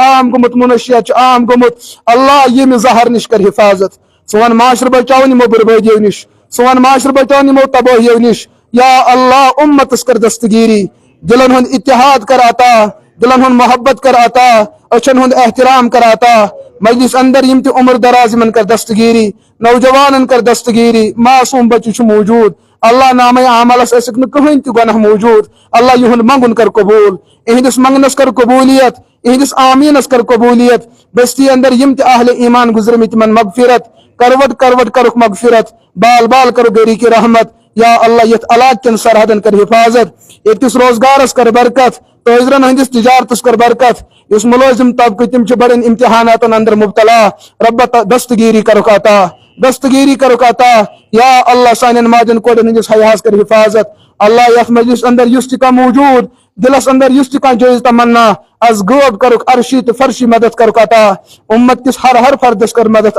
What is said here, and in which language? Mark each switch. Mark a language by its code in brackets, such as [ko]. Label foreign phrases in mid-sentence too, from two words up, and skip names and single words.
[ks] عام گوٚمُت منشیات چھُ عام گوٚمُت اللہ ییٚمہِ زہر نِش کر حفاظت سون معاشرٕ بچاوُن یِمو بربٲدیو نِش سون معاشرٕ بچاوُن یِمو تبٲہیو نِش یا اللہ اُمتس کر دستگیری دلن ہُنٛد اتحاد کر عطا دلن ہُنٛد محبت کر عطا أچھن ہُنٛد احترام کر عطا مجلس اندر یِم تہِ عمر دراز یِمن کر دستگیری نوجوانن کر دستگیری معصوٗم بچہِ چھُ موجوٗد اللہ نامے عملس ٲسِکھ نہٕ کٕہٕنۍ تہِ گۄناہ موجوٗد اللہ یِہُنٛد منٛگُن کر قبوٗل اِہنٛدِس منٛگنس کر قبوٗلیت اِہنٛدِس آمیٖنس کر قبوٗلیت بستی اندر یِم تہِ اہلِ ایمان گُزرمٕتۍ تِمن مغفرت کروٹ کروٹ کرُکھ مغفرت بال بال کرُکھ گرِ کی رحمت یا اللہ یتھ علاقہٕ کٮ۪ن سرحدن کر حفاظت ییٚتِس روزگارس کر برکت تٲجرن ہٕنٛدِس تجارتس کر برکت یُس مُلٲزِم طبقہٕ تِم چھِ بڑٮ۪ن امتحاناتن اندر مبتلا رۄبا دستگیری کرُکھ عطا دستگیری کرُکھ عطا یا اللہ سانٮ۪ن ماجٮ۪ن کورٮ۪ن ہٕنٛدِس حیاہس کر حفاظت اللہ یتھ مجلس اندر یُس تہِ کانٛہہ موجوٗد دلس اندر یُس تہِ کانٛہہ جٲیز تمنا از غٲب کرُکھ عرشی تہٕ فرشی مدد کرُکھ عطا اُمت کِس ہر فردس کر مدد